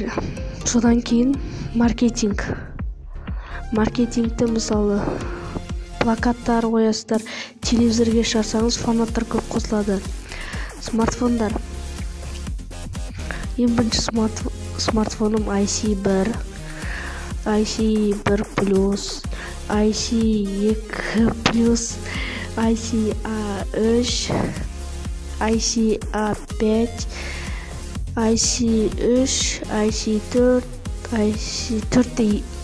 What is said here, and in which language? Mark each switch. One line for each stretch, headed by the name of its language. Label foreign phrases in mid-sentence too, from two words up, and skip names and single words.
Kazakh: Содан кейін маркетингті, мысалы плакаттар қоясыздар, телевизорге шығарсаңыз фанаттар көп қосылады. Смартфондар. Ең бірінші смартфоным IC1, IC1 плюс, IC2 плюс, IC3, IC5, IC3, IC4, IC4,